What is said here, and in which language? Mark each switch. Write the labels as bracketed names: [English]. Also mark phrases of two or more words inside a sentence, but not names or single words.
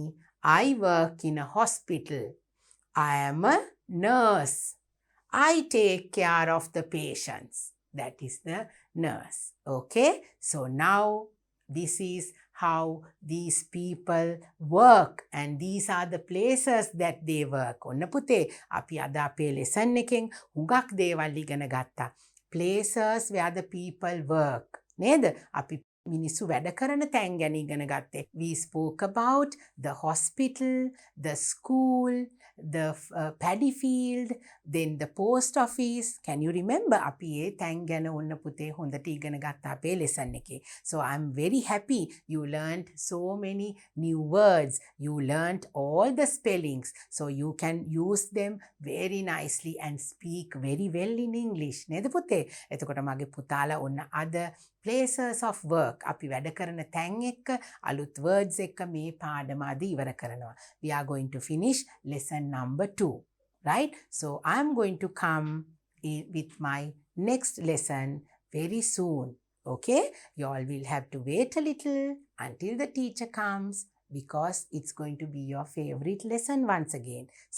[English] I work in a hospital. I am a nurse. I take care of the patients. That is the nurse. Okay? So now this is how these people work and these are the places that they work. [Sinhala] ඔන්න පුතේ අපි අද අපේ lesson එකෙන් හුඟක් දේවල් ඉගෙන ගත්තා. [English] Places where the people work. [Sinhala] නේද? අපි මිනිස්සු වැඩ කරන තැන් ගැන ඉගෙන ගත්තේ. [English] We spoke about the hospital, the school, the paddy field, then the post office. Can you remember? [Sinhala] අපි ඒ තැන් ගැන ඔන්න පුතේ හොඳට ඉගෙන ගත්තා අපේ lesson එකේ. [English] So I'm very happy you learned so many new words. You learned all the spellings. So you can use them very nicely and speak very well in English. [Sinhala] නේද පුතේ? එතකොට මගේ පුතාලා ඔන්න අද [English] places of work [Sinhala] අපි වැඩ කරන තැන් එක්ක අලුත් words එක්ක මේ පාඩම අද ඉවර කරනවා. [English] We are going to finish lesson number 2, right? So I'm going to come with my next lesson very soon. Okay? You all will have to wait a little until the teacher comes because it's going to be your favorite lesson once again.